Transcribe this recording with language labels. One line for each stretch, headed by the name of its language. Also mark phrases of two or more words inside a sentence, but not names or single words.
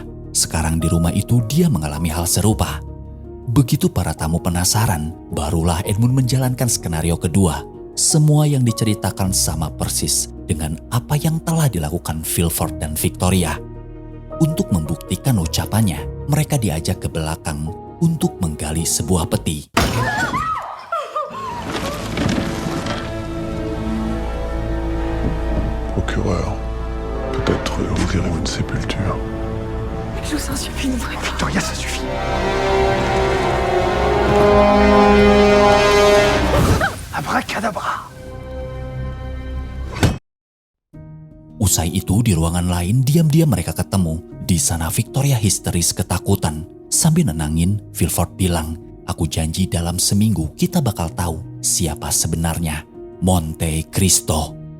Indonesian: Sekarang di rumah itu dia mengalami hal serupa. Begitu para tamu penasaran, barulah Edmund menjalankan skenario kedua. Semua yang diceritakan sama persis dengan apa yang telah dilakukan Villefort dan Victoria. Untuk membuktikan ucapannya, mereka diajak ke belakang untuk menggali sebuah peti.
French: Procureur, peut-être ouvrirez-vous une sépulture. Je vous en supplie, n'ouvrez pas. Victoria, ça suffit. Abracadabra.
Indonesian: Usai itu di ruangan lain diam-diam mereka ketemu. Di sana Victoria histeris ketakutan. Sambil nenangin, Villefort bilang, aku janji dalam seminggu kita bakal tahu siapa sebenarnya Monte Cristo.